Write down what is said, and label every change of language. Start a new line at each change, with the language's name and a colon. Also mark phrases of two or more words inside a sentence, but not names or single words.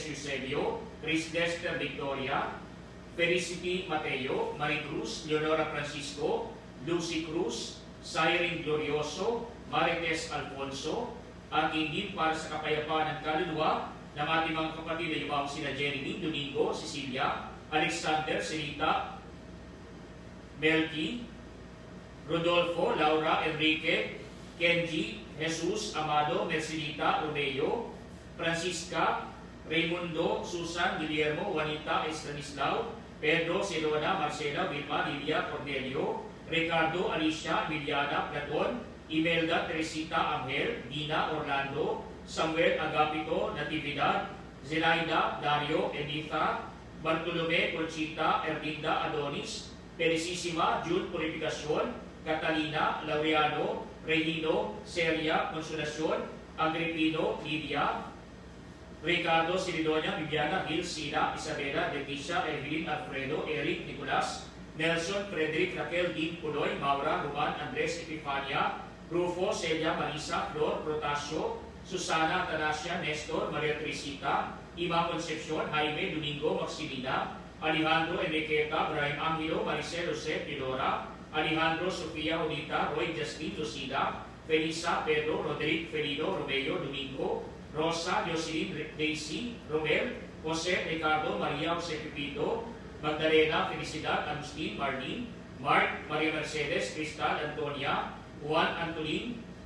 Filipino: Eusebio, Chris Dexter Victoria, Felicity Mateo, Marie Cruz, Leonora Francisco, Lucy Cruz, Cyrene Glorioso, Marites Alfonso, at hindi para sa kapayapaan ng kaluluwa ng ating mga kapatid na yumaw sina Jeremy, Domingo, Cecilia, Alexander, Selita, Melky, Rodolfo, Laura, Enrique, Kenji, Jesus, Amado, Mercelita, Romeo, Francisca, Raimundo, Susan, Guillermo, Juanita, Estanislao, Pedro, Silona, Marcela, Vilma, Lilia, Cornelio, Ricardo, Alicia, Emiliana, Platon, Imelda, Teresita, Angel, Dina, Orlando, Samuel, Agapito, Natividad, Zelaida, Dario, Editha, Bartolome, Conchita, Erlinda, Adonis, Felicissima, June, Purificacion, Catalina, Laureano, Regino, Celia, Consolacion, Agripino, Lydia, Ricardo, Silidonia, Viviana, Gil, Sina, Isabela, Leticia, Evelyn, Alfredo, Eric, Nicolas, Nelson, Frederick, Raquel, Dean, Puloy, Maura, Roman, Andres, Epifania, Rufo, Celia, Marisa, Flor, Protasio, Susana, Tanasia, Nestor, Maria Teresita, Ima Concepcion, Jaime, Domingo, Maximina, Alejandro, Enriqueta, Brian Angelo, Maricel, Jose, Pilora, Alejandro, Sofia, Unita, Roy, Justin, Lucida, Felisa, Pedro, Roderick, Felino, Romeo, Domingo, Rosa, Jocelyn, Daisy, Romel, Jose, Ricardo, Maria, Jose Pepito, Magdalena, Felicidad, Agustin, Marlene, Mark, Maria Mercedes, Cristal, Antonia, Juan, Antolin,